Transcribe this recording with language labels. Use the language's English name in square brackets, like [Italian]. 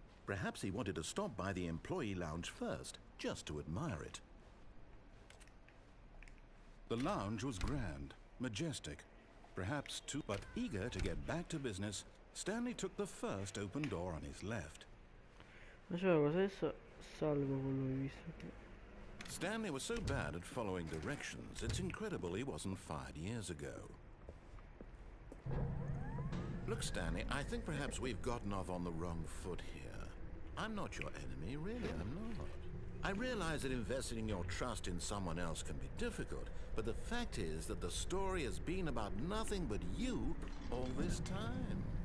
[English] Perhaps he wanted to stop by the employee lounge first, just to admire it. The lounge was grand, majestic, perhaps too, but eager to get back to business, Stanley took the first open door on his left. [Italian] Ma c'è una cosa adesso salvo quello che hai visto qui. [English] Stanley was so bad at following directions, it's incredible he wasn't fired years ago. Look, Stanley, I think perhaps we've gotten off on the wrong foot here. I'm not your enemy, really, I'm not. I realize that investing your trust in someone else can be difficult, but the fact is that the story has been about nothing but you all this time.